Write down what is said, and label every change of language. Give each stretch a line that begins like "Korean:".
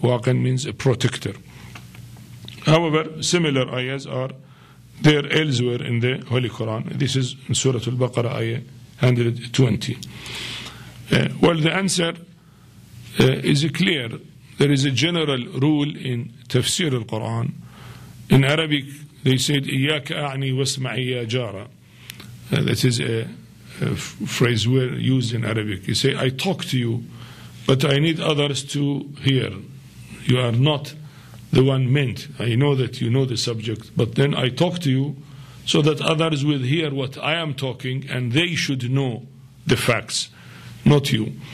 English: Waqin means a protector. However, similar ayahs are there elsewhere in the Holy Quran. This is in Surah Al-Baqarah, ayah 120. Well, the answer is clear. There is a general rule in Tafsir al-Quran.
Arabic: In Arabic, they said, إِيَّاكَ أَعْنِي وَاسْمَعِي يَا جَارَ.
English: That is a phrase used in Arabic. You say, I talk to you, but I need others to hear. You are not the one meant. I know that you know the subject, but then I talk to you so that others will hear what I am talking and they should know the facts, not you.